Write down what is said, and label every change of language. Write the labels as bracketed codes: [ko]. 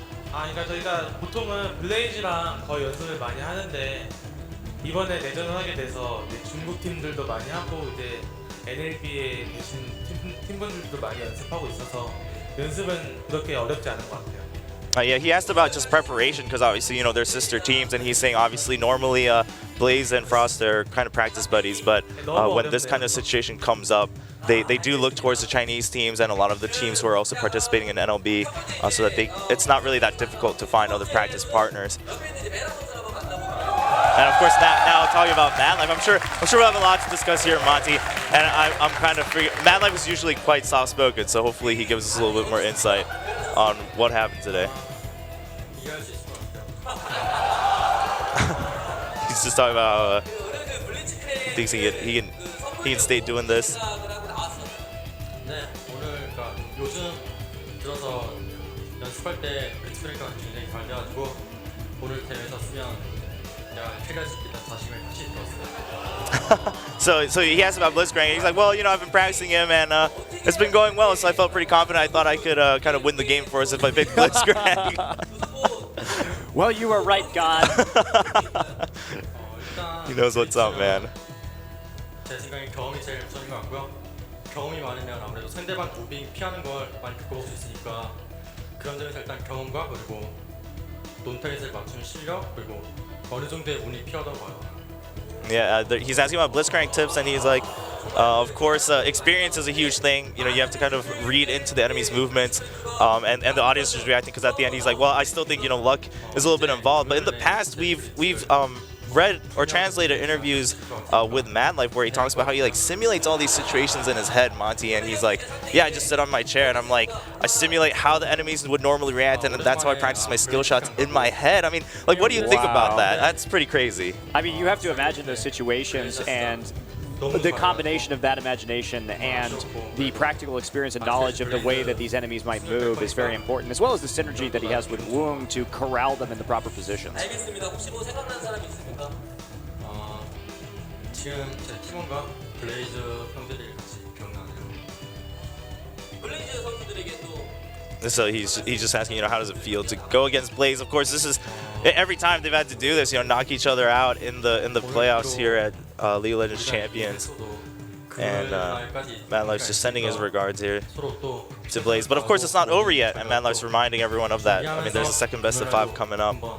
[ko] 그러니까 저희가 보통은 블레이즈랑 거의 연습을 많이 하는데 이번에 내전을 하게 돼서 이제 중국 팀들도 많이 하고 이제 NLB에 계신 팀분들도 많이 연습하고 있어서 연습은 그렇게 어렵지 않은 것 같아요. [en] Yeah, he asked about just preparation because obviously, they're sister teams, and he's saying obviously normally Blaze and Frost are kind of practice buddies, but when this kind of situation comes up, they do look towards the Chinese teams and a lot of the teams who are also participating in NLB, so that it's not really that difficult to find other practice partners. And of course, now talking about Mad Life, I'm sure we'll have a lot to discuss here, Monty. And I'm kind of Mad Life is usually quite soft-spoken, so hopefully he gives us a little bit more insight on what happened today. He's just talking about how he thinks he can stay doing this. [ko] 네, 오늘 그러니까 요즘 들어서 연습할 때 블리츠크랭크가 굉장히 잘 돼가지고 오늘 대회에서 쓰면 내가 캐리할 수 있겠다는 자신감이 다시 들었어요. [en] So he asked about Blitzcrank. He's like, well, I've been practicing him, and it's been going well, so I felt pretty confident. I thought I could kind of win the game for us if I picked Blitzcrank. Well, you were right, God. He knows what's up, man. [ko] 제 생각에 경험이 제일 우선인 것 같고요. 경험이 많으면 아무래도 상대방 무빙 피하는 걸 많이 겪어볼 수 있으니까 그런 점에서 일단 경험과 그리고 논타겟을 맞추는 실력 그리고 어느 정도의 운이 필요하다고 봐요. [en] Yeah, he's asking about blitzcrank tips, and he's like, of course, experience is a huge thing. You know, you have to kind of read into the enemy's movements, and the audience is reacting because at the end he's like, well, I still think luck is a little bit involved. But in the past, we've read or translated interviews with Mad Life where he talks about how he simulates all these situations in his head, Monty, and he's like, yeah, I just sit on my chair and I'm like, I simulate how the enemies would normally react, and that's how I practice my skill shots in my head. I mean, what do you think about that? That's pretty crazy. I mean, you have to imagine those situations, and the combination of that imagination and the practical experience and knowledge of the way that these enemies might move is very important, as well as the synergy that he has with Woong to corral them in the proper positions. [ko] 알겠습니다. 혹시 뭐 생각나는 사람이 있습니까? 지금 제 팀원과 블레이즈 형제들이 같이 기억나네요. 블레이즈 선수들에게 또 [en] So he's just asking, how does it feel to go against Blaze? Of course, this is every time they've had to do this, knock each other out in the playoffs here at League of Legends Champions. And Mad Life's just sending his regards here to Blaze. But of course, it's not over yet, and Mad Life's reminding everyone of that. I mean, there's a second best of 5 coming up.